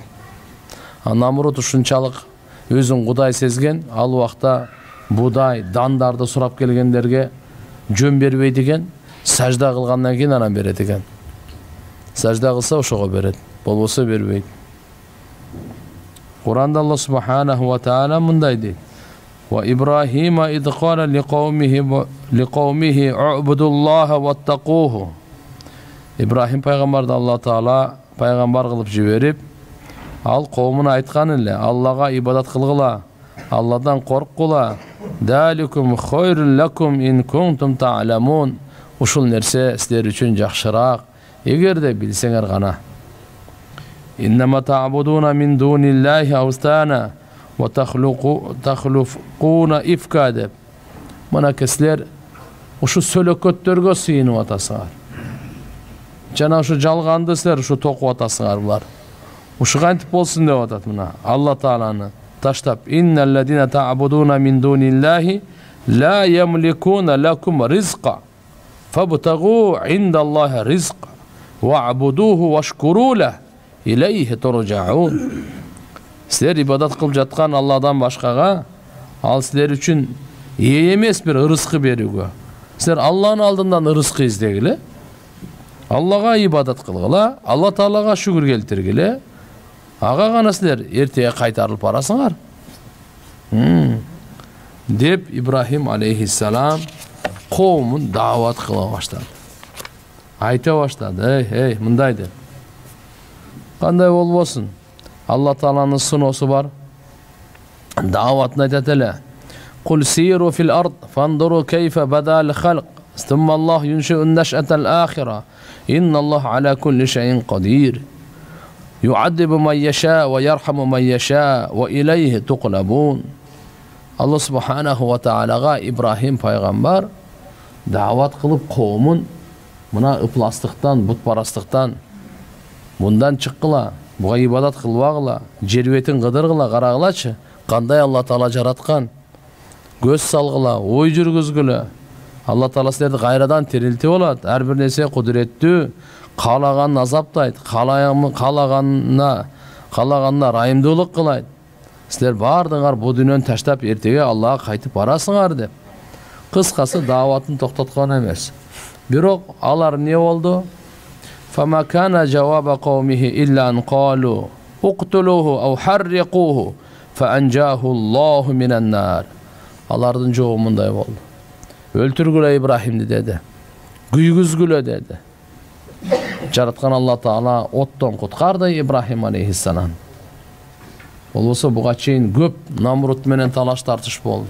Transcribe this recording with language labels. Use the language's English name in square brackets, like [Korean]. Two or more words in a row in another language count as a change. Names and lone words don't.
[Kyrgyz] Намрут ушунчалык өзүн Кудай сезген, ал убакта будай, дандарды сурап келгендерге жөн бербейт экен. Сажда кылгандан кийин анан берет экен. Сажда кылса ошого берет, болбосо бербейт. Куранда Алла [Arabic] سبحانه وتعالى [Kyrgyz] мындай дейт: [Arabic] "وإبراهيم إذ قال لقومه اعبدوا الله واتقوه." [Kyrgyz] Ибрахим пайгамбарды Алла Таала пайгамбар кылып жиберип, ал коомуна айткан эле: Аллага ибадат кылгыла, Алладан корккула. [Arabic] ذلكم خير لكم إن كنتم تعلمون. [Kyrgyz] Ушул нерсе силер үчүн жакшыраак, эгерде билсеңер гана. [Arabic] إنما تعبدون من دون الله أوثانا وتخلقون إفكا деп. [Kyrgyz] Мына силер ушу сөлөкөттөргө сыйынып атасыңар. Жана ушу жалганды силер ушу токуп атасыңар булар. Ушу кантип болсун деп атат мына Алла Тааланы таштап: [Arabic] "إن الذين تعبدون من دون الله لا يملكون لكم رزقا. فابتغوا عند الله الرزق واعبدوه واشكروا له إليه ترجعون." [Kyrgyz] Силер ибадат кылып жаткан Алладан башкага ал силер үчүн ээ эмес бир ырыскы берүүгө. Силер Алланын алдынан ырыскы издегиле, Аллага ибадат кылгыла, Алла Таалага шүгүр келтиргиле. Ага гана силер эртеге кайтарылып барасыңар. Деп Ибрахим алейхиссалам коомун даават кыла баштады. Айта баштады: "Эй, мындай деп. Кандай болбосун? Алла Тааланын суноосу бар. Дааватын айтат эле: [Arabic] قل سيروا في الأرض فانظروا كيف بدأ الخلق. ثم الله ينشئ النشأة الآخرة. إن الله على كل شيء قدير. يعذب من يشاء ويرحم من يشاء وإليه تقلبون." [Kyrgyz] Алла [Arabic] سبحانه وتعالى [Kyrgyz] Ибрахим пайгамбар даават кылып коомун мына ыпластыктан, бутпарастыктан мындан чыккыла, буга ибадат кылбагыла, жер бетин кыдыргыла, карагылачы, кандай Алла Таала жараткан. Көз салгыла, ой жүргүзгүлө. Алла Таала силерди кайрадан тирилтип алат. Ар бир нерсе кудуреттүү, каалаганын азаптайт, каалаганына райымдуулук кылайт. Силер бардыңар бу дүйнөнү таштап эртеге Аллага кайтып барасыңар деп. Кыскасы дааватын токтоткон эмес. Бирок алар эмне болду? [Arabic] فما كان جواب قومه إلا أن قالوا اقتلوه أو حرقوه فأنجاه الله من النار. [Kyrgyz] Алардын жообу мындай болду: өлтүргүлө Ибрахимди деди, күйгүзгүлө деди. Жараткан Алла Таала оттон куткарды Ибрахим алейхиссалам. Болбосо буга чейин көп Намрут менен талаш тартыш болду.